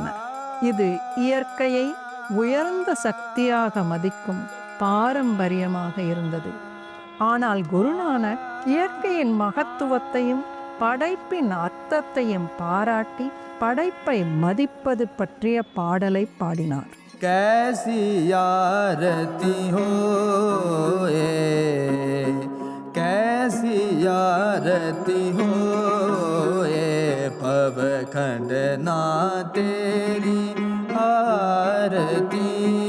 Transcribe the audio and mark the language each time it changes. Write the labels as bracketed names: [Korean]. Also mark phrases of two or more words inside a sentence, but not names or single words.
[Tamil] இது இயற்கையை உயர்ந்த சக்தியாக மதிக்கும் பாரம்பரியமாக இருந்தது. ஆனால் குருநானக் இயற்கையின் மகத்துவத்தையும் படைப்பின் அர்த்தத்தையும் பாராட்டி படைப்பை மதிப்பது பற்றிய பாடலை பாடினார். [Punjabi] ਕੈਸੀ ਆਰਤੀ ਹੋ ਕੈਸੀ ਆਰਤੀ ਹੋ ਪਵਖੰਡ ਨਾ ਤੇਰੀ ਆਰਤੀ.